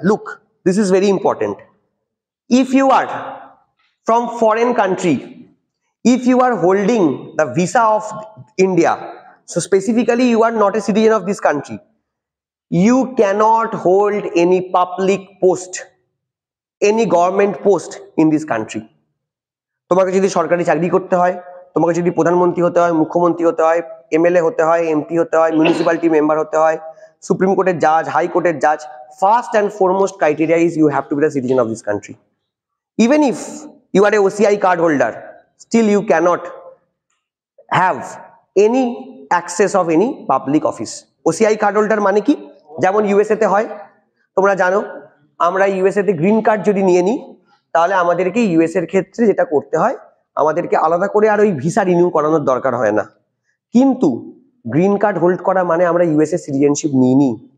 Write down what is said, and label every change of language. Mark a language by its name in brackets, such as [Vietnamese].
[English] Look, this is very important. If you are from foreign country, if you are holding the visa of India, so specifically you are not a citizen of this country, you cannot hold any public post, any government post in this country. [Bangla] তোমাকে যদি সরকারি চাকরি করতে হয়, তোমাকে যদি প্রধানমন্ত্রী হতে হয়, মুখ্যমন্ত্রী হতে হয়, এমএলএ হতে হয়, এমপি হতে হয়, মিউনিসিপ্যালিটি মেম্বার হতে হয়, সুপ্রিম কোর্টের জাজ, হাই কোর্টের জাজ, [English] First and foremost criteria is you have to B the citizen of this country. Even if you are a OCI card holder, still you cannot have any access of any public office. [Bangla] OCI card holder মানে কি? যেমন USA তে হয়, তোমরা জানো, আমরা USA তে green card যদি নিয়ে নিই, তাহলে আমাদেরকে ইউএস এর ক্ষেত্রে যেটা করতে হয়, আমাদেরকে আলাদা করে আর ওই ভিসা রিনিউ করানোর দরকার হয় না. কিন্তু গ্রিন কার্ড হোল্ড করা মানে আমরা ইউএসএ সিটিজেনশিপ নিইনি.